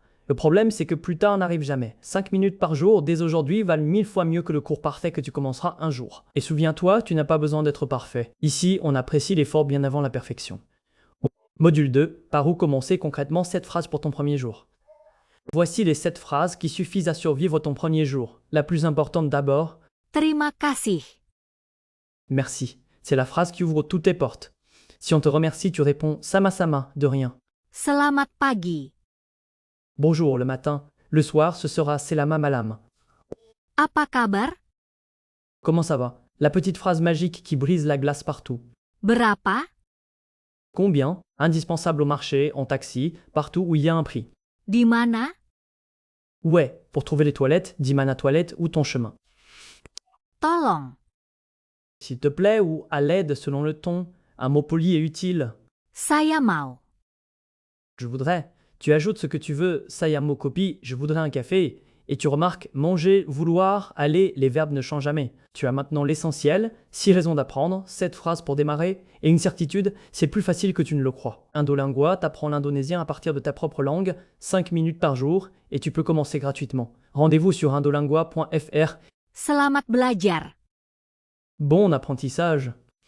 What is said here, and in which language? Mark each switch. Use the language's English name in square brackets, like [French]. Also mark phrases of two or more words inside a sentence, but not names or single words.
[French] Le problème, c'est que plus tard n'arrive jamais. 5 minutes par jour, dès aujourd'hui, valent 1000 fois mieux que le cours parfait que tu commenceras un jour. Et souviens-toi, tu n'as pas besoin d'être parfait. Ici, on apprécie l'effort bien avant la perfection. Module 2. Par où commencer concrètement 7 phrases pour ton premier jour. Voici les 7 phrases qui suffisent à survivre ton premier jour. La plus importante d'abord. [Indonesian] Terima kasih. [French] Merci. C'est la phrase qui ouvre toutes tes portes. Si on te remercie, tu réponds sama-sama, de rien. [Indonesian] Selamat pagi. [French] Bonjour le matin. Le soir, ce sera [Indonesian] selama malam. Apa kabar? [French] Comment ça va? La petite phrase magique qui brise la glace partout. [Indonesian] Berapa? [French] Combien? Indispensable au marché, en taxi, partout où il y a un prix. [Indonesian] Di mana? [French] Ouais, pour trouver les toilettes, [Indonesian] dis mana toilette [French] ou ton chemin. [Indonesian] Tolong. [French] S'il te plaît ou à l'aide selon le ton, un mot poli et utile. [Indonesian] Saya mau. [French] Je voudrais. Tu ajoutes ce que tu veux, [Indonesian] saya mo kopi, [French] je voudrais un café. Et tu remarques, manger, vouloir, aller, les verbes ne changent jamais. Tu as maintenant l'essentiel, 6 raisons d'apprendre, 7 phrases pour démarrer, et une certitude, c'est plus facile que tu ne le crois. Indolingua t'apprend l'indonésien à partir de ta propre langue, 5 minutes par jour, et tu peux commencer gratuitement. Rendez-vous sur indolingua.fr. [Indonesian] Selamat belajar. [French] Bon apprentissage!